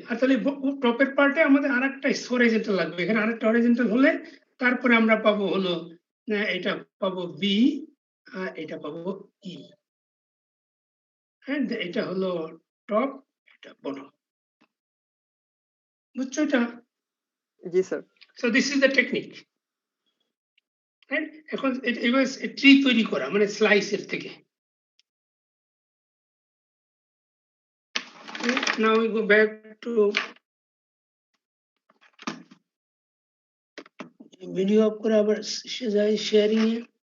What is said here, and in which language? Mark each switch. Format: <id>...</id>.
<bn>আর তাহলে টপের পার্টে আমাদের আরেকটা হরাইজন্টাল লাগবে, এখানে আরেকটা হরাইজন্টাল হলে তারপরে আমরা পাবো হলো এটা পাবো বি, আর এটা পাবো ই, এন্ড এটা হলো টপ, এটা বটম। বুঝছো এটা? জি sir.</bn> <en>So this is the technique, right?</en> <bn>এখন এবার ট্রি তৈরি করা মানে স্লাইসের থেকে।</bn> <en>Now we go back to video</en> <bn>of করে আবার যাই শেয়ারিং এ।</bn>